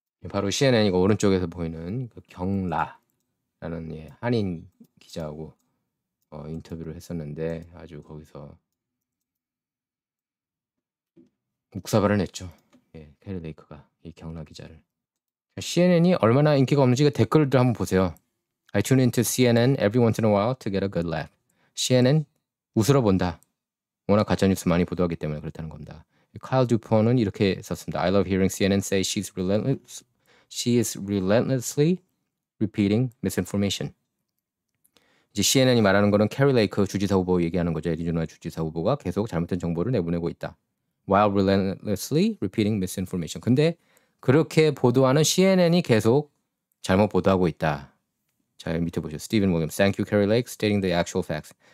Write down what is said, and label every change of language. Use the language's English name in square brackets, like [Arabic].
[Korean] 바로 CNN이고 오른쪽에서 보이는 그 경라라는 한인 기자하고 인터뷰를 했었는데 아주 거기서 묵사발을 냈죠. 예, 캐리 레이크가 이 경라 기자를. CNN이 얼마나 인기가 없는지 댓글들 한번 보세요. [English] I tune into CNN every once in a while to get a good laugh. [Korean] CNN 웃으러 본다. 워낙 가짜뉴스 많이 보도하기 때문에 그렇다는 겁니다. 카일 듀폰은 이렇게 썼습니다. [English] I love hearing CNN say she is relentlessly repeating misinformation. [Korean] 이제 CNN이 말하는 거는 캐리 레이크 주지사 후보 얘기하는 거죠. 애리조나 주지사 후보가 계속 잘못된 정보를 내보내고 있다. [English] While relentlessly repeating misinformation. [Korean] 근데 그렇게 보도하는 CNN이 계속 잘못 보도하고 있다. 자, 밑에 보시죠. [English] 스티븐 윌리엄스. Thank you, Carrie Lake, stating the actual facts.